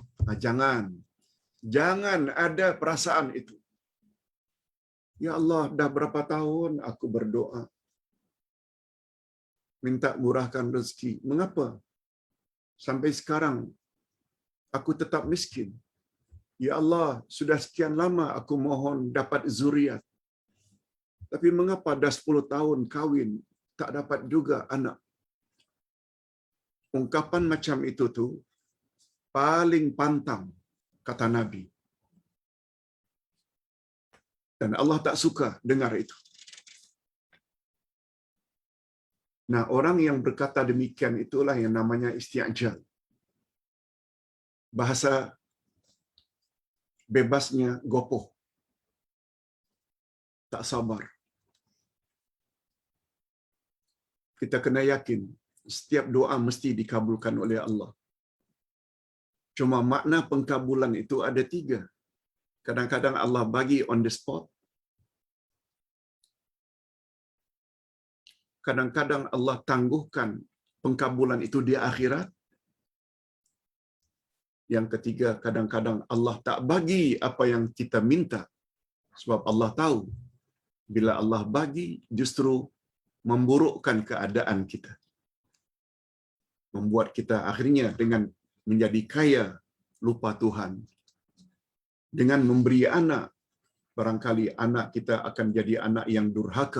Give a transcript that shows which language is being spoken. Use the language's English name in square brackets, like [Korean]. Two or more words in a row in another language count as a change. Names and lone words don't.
[Malay] Nah, jangan ada perasaan itu. [Arabic] يا الله, [Malay] dah berapa tahun aku berdoa minta murahkan rezeki. Mengapa sampai sekarang aku tetap miskin? [Arabic] يا الله, [Malay] sudah sekian lama aku mohon dapat zuriat. Tapi mengapa dah 10 tahun kahwin tak dapat juga anak? Ungkapan macam itu tu paling pantang, kata Nabi. Dan Allah tak suka dengar itu. Nah, orang yang berkata demikian itulah yang namanya isti'jal. Bahasa bebasnya gopoh. Tak sabar. Kita kena yakin setiap doa mesti dikabulkan oleh Allah. Cuma makna pengkabulan itu ada 3. Kadang-kadang Allah bagi [English] on the spot. [Malay] Kadang-kadang Allah tangguhkan pengkabulan itu di akhirat. Yang ketiga, kadang-kadang Allah tak bagi apa yang kita minta. Sebab Allah tahu, bila Allah bagi, justru memburukkan keadaan kita. Membuat kita akhirnya dengan menjadi kaya, lupa Tuhan. Dengan memberi anak, barangkali anak kita akan jadi anak yang durhaka.